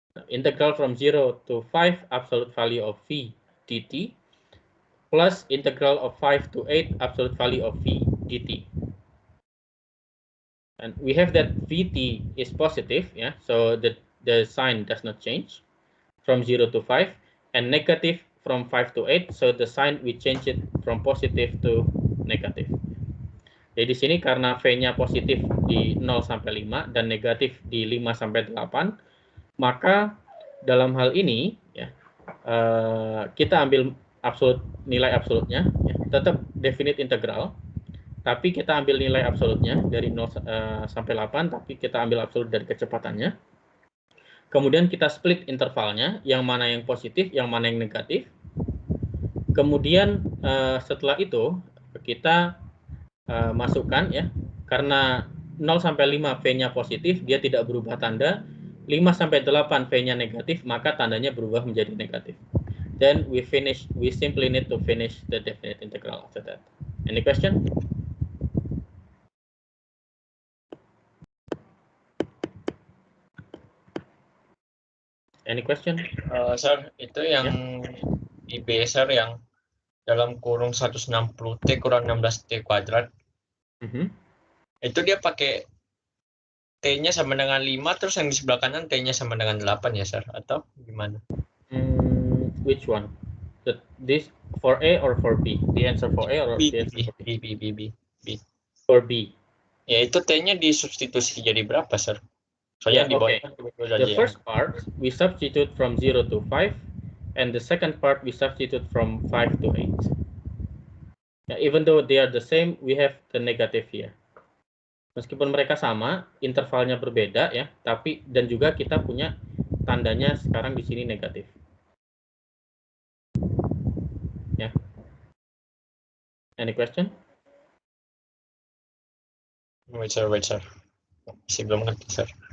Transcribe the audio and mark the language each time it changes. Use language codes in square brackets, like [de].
[en] Integral from 0 to 5 absolute value of v dt plus integral of 5 to 8 absolute value of v dt. And we have that vt is positive, yeah, so the sign does not change from 0 to 5, and negative from 5 to 8, so the sign we change it from positive to negative. [id] Jadi di sini karena v-nya positif di 0 sampai 5 dan negatif di 5 sampai 8, maka dalam hal ini, ya, kita ambil nilai absolutnya, ya, tetap definite integral, tapi kita ambil nilai absolutnya dari 0 sampai 8, tapi kita ambil absolut dari kecepatannya. Kemudian kita split intervalnya, yang mana yang positif, yang mana yang negatif. Kemudian setelah itu kita masukkan, ya, karena 0 sampai 5 v-nya positif, dia tidak berubah tanda. 5 sampai 8 v-nya negatif, maka tandanya berubah menjadi negatif. [en] Then we simply need to finish the definite integral after that. Any question? Any question? [id] Sir, itu yang IB, sir, yang dalam kurung 160T kurang 16T kuadrat. Itu dia pakai T-nya sama dengan 5, terus yang di sebelah kanan T-nya sama dengan 8 ya, sir? Atau gimana? [en] Which one? This for A or for B? The answer for A or B, the answer for B? B. For B. [id] Ya, itu T-nya disubstitusi jadi berapa, sir? Soalnya [en] Yeah, [id] di bawah [en] okay. The first part, we substitute from 0 to 5, and the second part, we substitute from 5 to 8. Yeah, even though they are the same, we have the negative here. [id] Meskipun mereka sama, intervalnya berbeda, ya, tapi dan juga kita punya tandanya sekarang di sini negatif. [en] Ya. Any question? Wait, sir. [id] Masih belum ngerti, sir.